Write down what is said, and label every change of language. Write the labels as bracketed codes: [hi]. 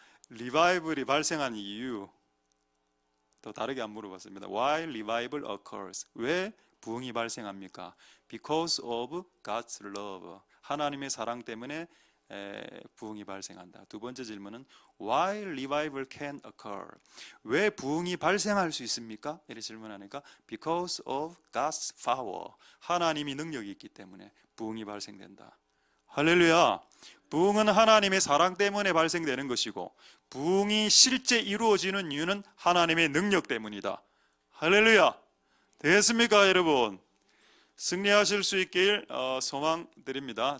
[ko] 리바이벌이 발생한 이유 더 다르게 안 물어봤습니다. [en] Why revival occurs? [ko] 왜 부흥이 발생합니까? [en] Because of God's love. [ko] 하나님의 사랑 때문에 부흥이 발생한다. 두 번째 질문은 [en] Why revival can occur? [ko] 왜 부흥이 발생할 수 있습니까? 이렇게 질문하니까 [en] Because of God's power. [ko] 하나님이 능력이 있기 때문에 부흥이 발생된다. 할렐루야. 부흥은 하나님의 사랑 때문에 발생되는 것이고 부흥이 실제 이루어지는 이유는 하나님의 능력 때문이다. 할렐루야. 되겠습니까, 여러분? 승리하실 수 있길 소망드립니다.